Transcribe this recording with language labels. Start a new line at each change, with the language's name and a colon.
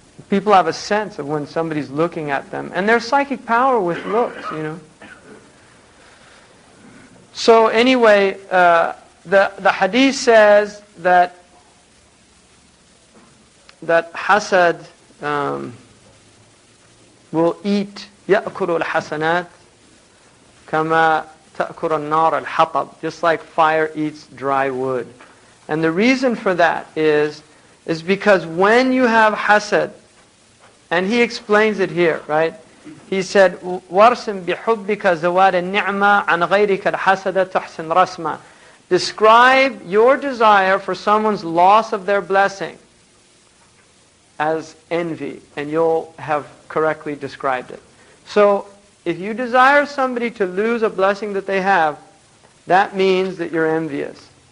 English: People have a sense of when somebody's looking at them. And there's psychic power with looks, So anyway, the hadith says that hasad will eat
Arabic: يأكل الحسنات كما تأكل النار الحطب,
English: just like fire eats dry wood. And the reason for that is because when you have hasad, and he explains it here, right? He said,
Arabic: وَارْسِمْ بِحُبِّكَ زَوَادَ النِّعْمَةِ عَنْ غَيْرِكَ الْحَسَدَ تُحْسِنْ رَسْمًا.
English: Describe your desire for someone's loss of their blessing as envy, and you'll have correctly described it. So, if you desire somebody to lose a blessing that they have, that means that you're envious.